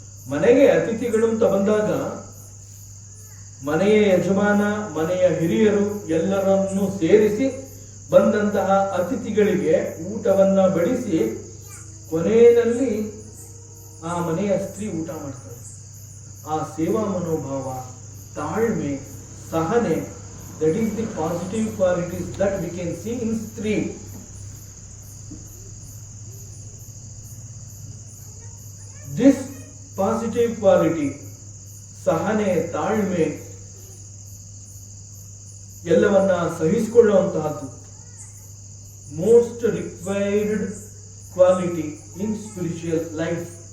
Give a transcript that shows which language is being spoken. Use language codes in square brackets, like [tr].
[kn] ಮನೆಗೆ ಅತಿಥಿಗಳು ಅಂತ ಬಂದಾಗ ಮನೆಯ ಯಜಮಾನ, ಮನೆಯ ಹಿರಿಯರು ಎಲ್ಲರನ್ನೂ ಸೇರಿಸಿ ಬಂದಂತಹ ಅತಿಥಿಗಳಿಗೆ ಊಟವನ್ನ ಬಡಿಸಿ ಕೊನೆಯಲ್ಲಿ ಆ ಮನೆಯ ಸ್ತ್ರೀ ಊಟ ಮಾಡ್ತಾರೆ. ಆ ಸೇವಾ ಮನೋಭಾವ, ತಾಳ್ಮೆ, ಸಹನೆ, [en] that is the positive qualities that we can see in stri. This positive quality, [kn] ಸಹನೆ, ತಾಳ್ಮೆ, ಎಲ್ಲವನ್ನ ಸಹಿಸಿಕೊಳ್ಳುವಂತಹದ್ದು [en] Most required quality in spiritual life.